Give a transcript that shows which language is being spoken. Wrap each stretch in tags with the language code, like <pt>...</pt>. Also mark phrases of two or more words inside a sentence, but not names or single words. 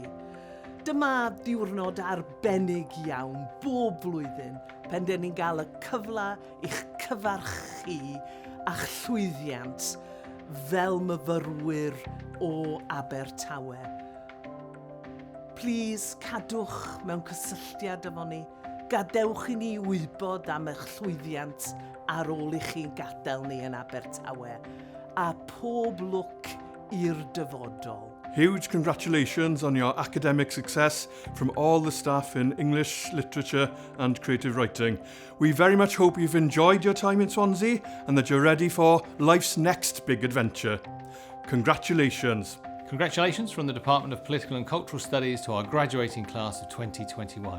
<cy>Dyma diwrnod arbennig iawn bob blwyddyn pan dyn ni'n cael y cyfle i'ch cyfarchu a'ch llwyddiant fel myfyrwyr o Abertawe. Plis cadwch mewn cysylltiad efo ni. Gadewch I ni wybod am eich llwyddiant ar ôl I chi'n gadael ni yn Abertawe. A pob lwc i'r dyfodol.</cy> <en>Huge congratulations on your academic success from all the staff in English, literature and creative writing. We very much hope you've enjoyed your time in Swansea and that you're ready for life's next big adventure. Congratulations. Congratulations from the Department of Political and Cultural Studies to our graduating class of 2021.</en>